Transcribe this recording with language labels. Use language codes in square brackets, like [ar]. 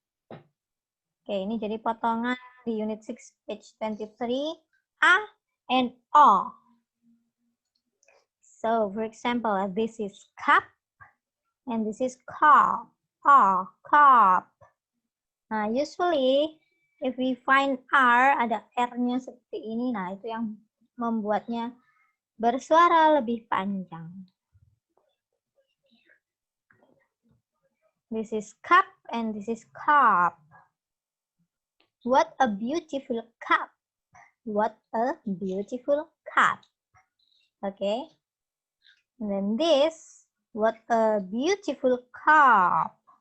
[id] Oke, ini jadi potongan di unit 6, page 23, A and O. [en] So, for example, this is cup and this is cup. O, cup. [id] Nah, [en] usually if we find R, [id] ada R-nya seperti ini, nah itu yang membuatnya bersuara lebih panjang. [en] This is cup and this is cup. What a beautiful cup. What a beautiful cup. Okay. And then this, what a beautiful cup.